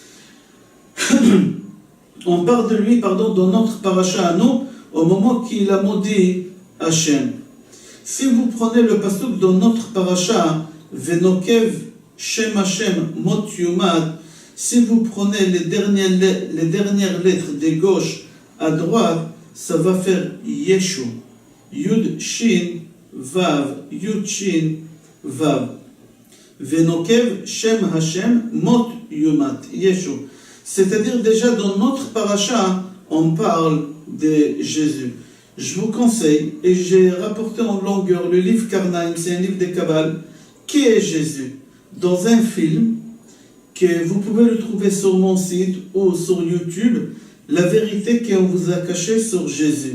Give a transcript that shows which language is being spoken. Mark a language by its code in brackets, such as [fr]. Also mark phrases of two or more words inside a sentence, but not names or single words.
[fr] On parle de lui, dans notre paracha à nous, au moment qu'il a maudit Hachem. Si vous prenez le pasuk dans notre paracha, [he] ונוקב שם השם מות יומת, [fr] si vous prenez les dernières lettres de gauche à droite, ça va faire Yeshu. [he] יוד שין וו, יוד שין וו. ונוקב שם השם מות יומת, Yeshu. [fr] C'est-à-dire déjà dans notre paracha, on parle de Jésus. Je vous conseille, et j'ai rapporté en longueur le livre Karnaim, c'est un livre de Kabbale, qui est Jésus, dans un film que vous pouvez le trouver sur mon site ou sur YouTube, la vérité qu'on vous a cachée sur Jésus.